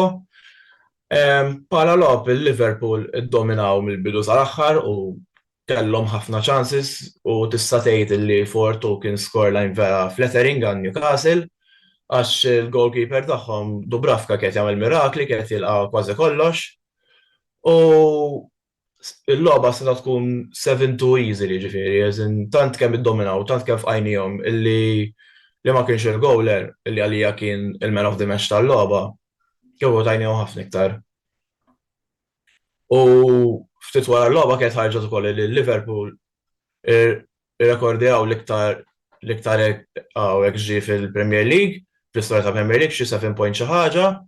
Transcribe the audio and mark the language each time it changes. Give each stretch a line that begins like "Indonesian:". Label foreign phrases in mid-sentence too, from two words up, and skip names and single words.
Maltese: Bħala logħb il-Liverpool iddominaw mill-bidu sal-aħħar u kellhom ħafna chances u tista' tgħid li 4-2 kien scoreline vera flattering għan Newcastle għax il-goalkeeper tagħhom Dubravka kien jagħmel mirakli, kien jilqa' kważi kollox. U il-logħba seta tkun 7-2 easily ġifieri, tant kemm iddominaw, tant kemm f'għajnihom illi ma kienx il-goaler illi għalija kien il-
English: man of the match
Maltese: tal-logħba, kieku tajnihom ħafna iktar. U ftit wara l-logħba kienet ħarġet ukoll li Liverpool irrekordjaw l-iktar hekk ġie fil-Premier League, fl-istorja ta' Premier League xi 7 point xi ħaġa.